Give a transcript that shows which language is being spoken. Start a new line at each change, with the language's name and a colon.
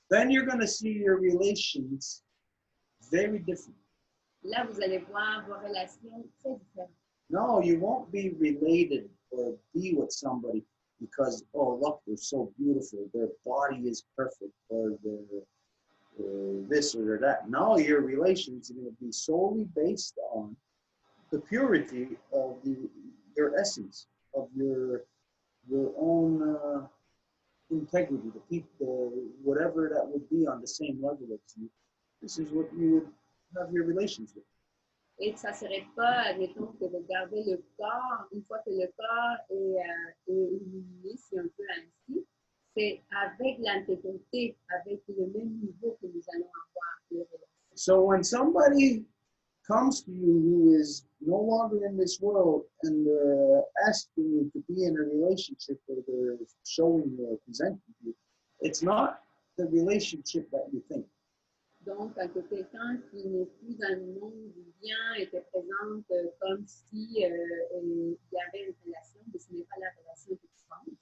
English: Then you're going to see your relations very different.
French: là, vous allez voir vos relations très différentes.
English: No, you won't be related or be with somebody because, oh, look, they're so beautiful, their body is perfect, or they're this or that. No, your relations are going to be solely based on the purity of your essence, of your own integrity, the people, whatever that would be on the same level as you. This is what you would have your relations with.
French: Et ça ne serait pas, admettons, que de garder le corps, une fois que le corps est éliminé, si on peut ainsi, c'est avec l'intégrité, avec le même niveau que nous allons avoir les relations.
English: So when somebody comes to you who is no longer in this world and they're asking you to be in a relationship or they're showing you or presenting you, it's not the relationship that you think.
French: Donc, quand quelqu'un qui n'est plus dans le monde du bien et te présente comme si il y avait une relation, mais ce n'est pas la relation que tu penses.